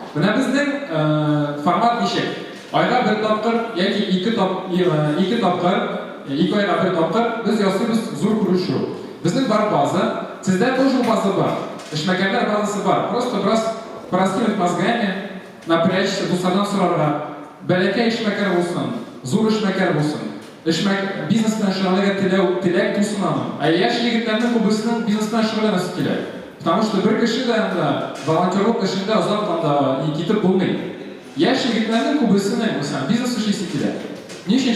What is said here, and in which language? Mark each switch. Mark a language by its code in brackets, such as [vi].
[tt] Менә безнең формат ничек? Айга бер тапкыр яки ике тапкыр, 2 айга бер тапкыр без ясыйбыз зур күрешү. Безнең бар база, сездә тоже база бар. Эшмәкәрләр базасы бар. [ru] Просто пораскинуть мозгами, напрячься, [tt] дуслардан сорарга. Бәләкәй эшмәкәр булсын, зур эшмәкәр булсын. Бизнес белән шөгыльләнергә теләк тусын аның. Яшь егетләрнең күбесенең бизнес белән шөгыльләнәсе килә. [ru] Потому что [tt] бер кеше дә волонтерлык эшендә озак китеп булмый. Яшь егетләрнең күбесенең бизнес эшлисе килә. Нишләп?